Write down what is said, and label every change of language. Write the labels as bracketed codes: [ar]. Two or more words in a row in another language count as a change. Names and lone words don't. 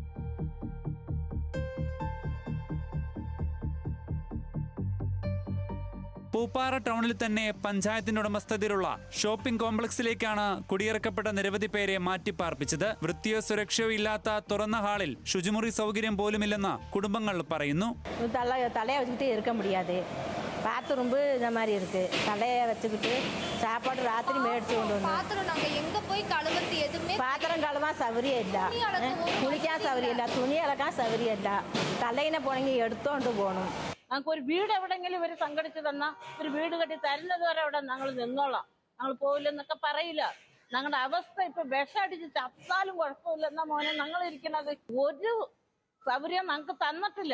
[ml] പൂപ്പാറ ടൗണിൽ തന്നെ പഞ്ചായത്തിന്റെ ഉടമസ്ഥതയിലുള്ള ഷോപ്പിംഗ് കോംപ്ലക്സിലേക്കാണ് കുടിയിറക്കപ്പെട്ട നിരവധി പേരെ മാറ്റിപ്പാർപ്പിച്ചത്. വൃത്തിയോ സുരക്ഷയോ ഇല്ലാത്ത തുറന്ന ഹാളിൽ ശുചിമുറി സൗകര്യം പോലുമില്ലെന്ന് കുടുംബങ്ങൾ പറയുന്നു. [ta] தலையை வச்சுக்கிட்டு இருக்க முடியாது. பாத்ரூம் இந்த மாதிரி இருக்கு. தலையை வச்சுக்கிட்டு சாப்பாடு ராத்திரி மேடிச்சு கொண்டு வந்து பாத்திரம் நாங்க எங்க போய் கழுவறது எதுவுமே பாத்திரம் கழுவா சௌகரியம் இல்ல, குளிക്കാൻ [ml] സൗകര്യം ഇല്ല, തുണി അലക്കാൻ സൗകര്യം ഇല്ല. തലേനെ പോണെങ്കിൽ എടുത്തോണ്ട് പോകണം. ഞങ്ങൾക്ക് ഒരു വീട് എവിടെങ്കിലും ഇവർ സംഘടിച്ച് തന്നാ ഒരു വീട് കെട്ടി തരുന്നത് വരെ അവിടെ ഞങ്ങൾ നിന്നോളാം, ഞങ്ങൾ പോവില്ലെന്നൊക്കെ പറയില്ല. ഞങ്ങളുടെ അവസ്ഥ ഇപ്പൊ വിഷമടിച്ച് ചത്താലും കുഴപ്പമില്ലെന്ന മോനെ ഞങ്ങൾ ഇരിക്കുന്നത്. ഒരു സൗകര്യം ഞങ്ങൾക്ക് തന്നിട്ടില്ല.